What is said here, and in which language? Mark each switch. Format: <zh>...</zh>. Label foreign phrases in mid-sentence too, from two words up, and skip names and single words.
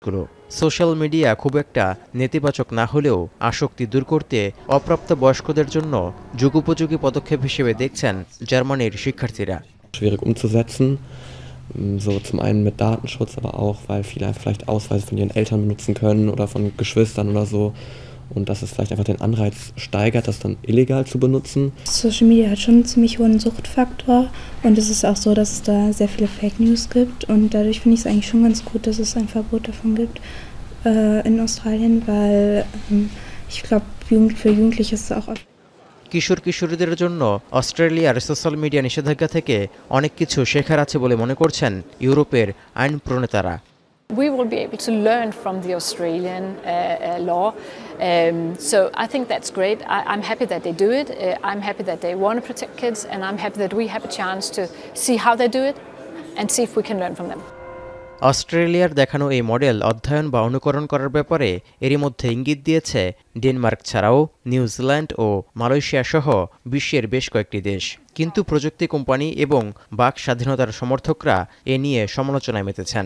<bn>দেশগুলো।</bn> <en>social media</en> <bn>খুব একটা নেতিবাচক না হলেও আসক্তি দূর করতে অপ্রাপ্ত বয়স্কদের জন্য যুগোপযোগী পদক্ষেপ হিসেবে দেখছেন জার্মানির শিক্ষার্থীরা।</bn> <de>Schwierig umzusetzen, so zum einen mit Datenschutz, aber auch, weil viele einfach vielleicht Ausweise von ihren Eltern benutzen können oder von Geschwistern oder so. Und dass es vielleicht einfach den Anreiz steigert, das dann illegal zu benutzen.</de> <en>Social Media</en> <de>hat schon einen ziemlich hohen Suchtfaktor und es ist auch so, dass es da sehr viele</de> <en>Fake News</en> <de>gibt und dadurch finde ich es eigentlich schon ganz gut, dass es ein Verbot davon gibt in Australien, weil ich glaube, für Jugendliche ist es auch oft.</de> <bn>কিশোর কিশোরীদের জন্য অস্ট্রেলিয়ার</bn> <en>social media</en> <bn>নিষেধাজ্ঞা থেকে অনেক কিছু শেখার আছে বলে মনে করছেন ইউরোপের আইন প্রণেতারা।</bn> <en>We will be able to learn from the Australian law. So I think that's great. I'm happy that they do it. I'm happy that they want to protect kids, and I'm happy that we have a chance to see how they do it and see if we can learn from them.</en> <bn>অস্ট্রেলিয়ার দেখানো এই মডেল অধ্যয়ন বা অনুকরণ করার ব্যাপারে এরই মধ্যে ইঙ্গিত দিয়েছে ডেনমার্ক ছাড়াও নিউজিল্যান্ড ও মালয়েশিয়া সহ বিশ্বের বেশ কয়েকটি দেশ। কিন্তু প্রযুক্তি কোম্পানি এবং বাক স্বাধীনতার সমর্থকরা এ নিয়ে সমালোচনায় মেতেছেন।</bn>